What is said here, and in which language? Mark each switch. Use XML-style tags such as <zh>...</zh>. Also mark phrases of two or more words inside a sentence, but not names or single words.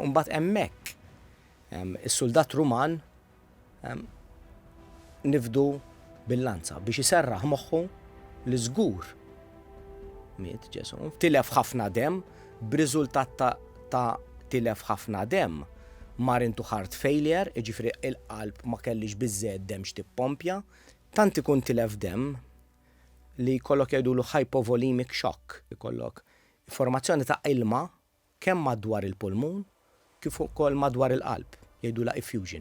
<mt>Mbagħad hemmhekk is-soldat Ruman nifdu bil-lanza biex iserraħ moħħu li żgur miet Ġesu. Tilef ħafna dem, b'riżultat ta' tilef ħafna dem mar</mt> <en>into heart failure,</en> <mt>ġifri il-qalb ma kellix biżżejjed dem x'tippompja, tant ikun tilef dem li jkollok jgħidulu</mt> <en>hypovolemic shock,</en> <mt>jkollok formazzjoni ta' ilma kemm madwar il-pulmun kif ukoll madwar il-qalb, jgħidula effusion.</mt>